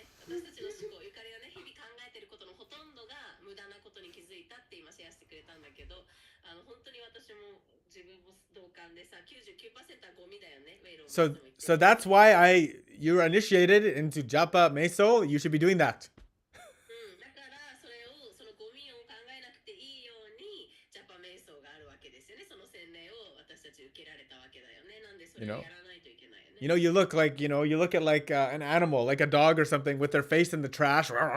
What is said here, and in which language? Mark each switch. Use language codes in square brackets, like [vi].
[ja] 私たちの思考、ゆかりがね、日々考えてることのほとんどが無駄なことに気づいたって今シェアしてくれたんだけど、本当に私も自分も同感でさ、99% はゴミだよね、ウェイロン。 [en] So that's why you're initiated into Japa Meso. You should be doing that. [ja] だからそのゴミを考えなくていいようにジャパ瞑想があるわけですよね。その洗礼を私たち受けられたわけだよね。なんでそれをやらないといけないよね。 [en] You look like, you look at like an animal, like a dog or something with their face in the trash.